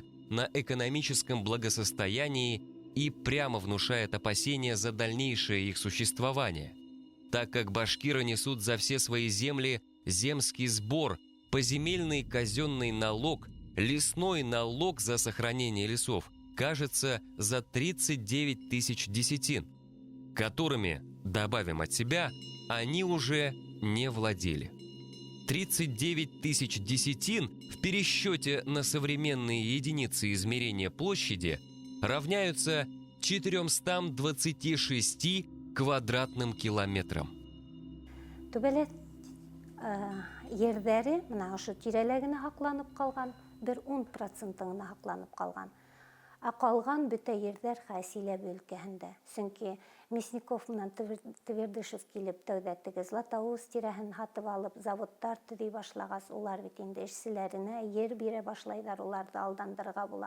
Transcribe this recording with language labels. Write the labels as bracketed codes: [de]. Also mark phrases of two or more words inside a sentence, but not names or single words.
[ru] на экономическом благосостоянии и прямо внушает опасения за дальнейшее их существование, так как башкиры несут за все свои земли земский сбор, поземельный казенный налог, лесной налог за сохранение лесов, кажется, за 39 тысяч десятин, которыми, добавим от себя, они уже не владели. 39 тысяч десятин в пересчете на современные единицы измерения площади равняются 426 квадратным километрам. [ba] Түбәләт ердәре, мына ошо тирәләгенә һакланып калган, бер 10%-ына һакланып калган. Ә калган бөтә ердәр Хасиләб өлкәһендә. Сөнки Мясников менән Твердышев килеп тәүдә теге Златоуст тирәһен һатып алып, заводтар төзи башлагас, улар бит инде эшселәренә ер бирә башлайҙар, уларҙы алдандырырға була.